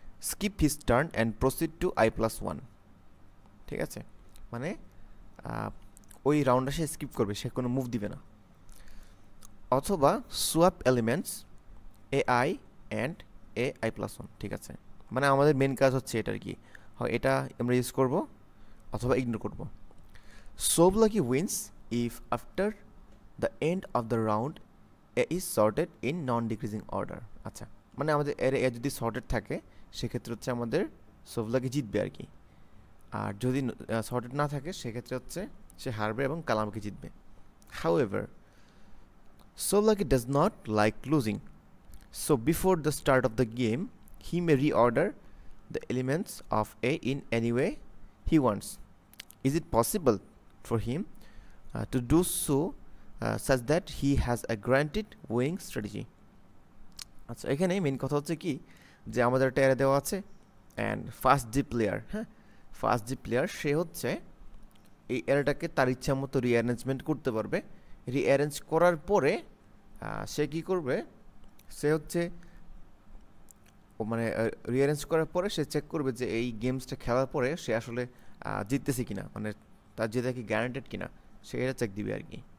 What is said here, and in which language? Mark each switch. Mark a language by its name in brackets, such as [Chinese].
[English] skip his turn and proceed to i+1, [Bangla] ঠিক আছে, মানে ওই রাউন্ডটা সে স্কিপ করবে, সে কোনো মুভ দিবে না। অথবা [English] swap elements ai and ai+1, [Bangla] ঠিক আছে, মানে আমাদের মেন কাজ হচ্ছে এটা আর কি, হয় এটা আমরা ইউজ করব অথবা ইগনোর করব। [English] Sovlaki wins if after the end of the round a is sorted in non-decreasing order. [Bangla] আচ্ছা, মানে আমাদের এর এ যদি সর্টেড থাকে সেক্ষেত্রে হচ্ছে আমাদের Sovlaki জিতবে আর কি, আর যদি সর্টেড না থাকে সেক্ষেত্রে হচ্ছে সে হারবে এবং কালামাকি জিতবে। [English] However, Sovlaki does not like losing, so before the start of the game he may reorder the elements of A in any way he wants. Is it possible for him to do so such that he has a granted winning strategy? [Bangla] আচ্ছা, এখানে main কথা হচ্ছে কি যে আমাদের একটা array দেওয়া আছে, and first G player, first G player সে হচ্ছে এই অ্যারেটাকে তার ইচ্ছা মতো রিঅ্যারেঞ্জমেন্ট করতে পারবে। রিঅ্যারেঞ্জ করার পরে সে কি করবে, সে হচ্ছে মানে রিঅ্যারেঞ্জ করার পরে সে চেক করবে যে এই গেমসটা খেলার পরে সে আসলে জিততেছে কিনা, মানে তার জেতা কি গ্যারান্টেড কিনা, সে এটা চেক দিবে আর কি।